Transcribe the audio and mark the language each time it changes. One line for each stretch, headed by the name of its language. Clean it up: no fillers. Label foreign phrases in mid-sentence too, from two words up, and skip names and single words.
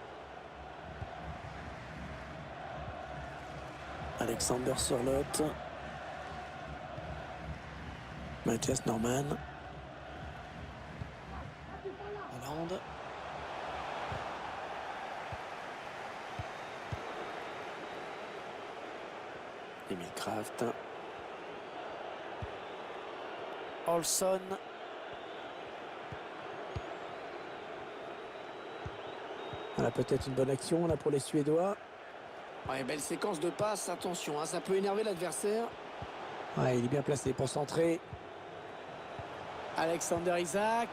French: Alexander Sørloth. Mathias Norman. Hollande. Emil Kraft. Olsson. Voilà peut-être une bonne action là pour les Suédois. Ouais, belle séquence de passes, attention, hein, ça peut énerver l'adversaire. Ouais, il est bien placé pour centrer. Alexander Isak.